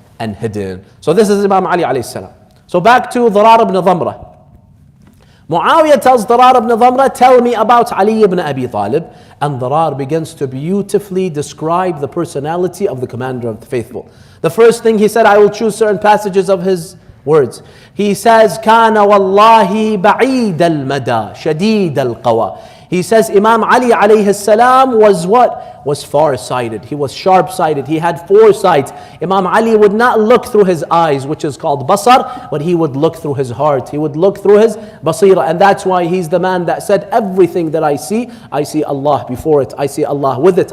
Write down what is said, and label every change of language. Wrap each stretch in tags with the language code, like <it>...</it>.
<en>and hidden. So this is Imam Ali alayhi salam. So back to Dirar ibn Dhamra. Muawiyah tells Dirar ibn Dhamra, tell me about Ali ibn Abi Talib. And Dirar begins to beautifully describe the personality of the commander of the faithful. The first thing he said, I will choose certain passages of his words. He says,</en> <ar>كان والله بعيد المدى شديد القوى.</ar> <en>He says Imam Ali alayhi salam was what? Was far-sighted. He was sharp-sighted. He had foresight. Imam Ali would not look through his eyes, which is called basar, but he would look through his heart. He would look through his basira. And that's why he's the man that said, everything that I see Allah before it. I see Allah with it.</en>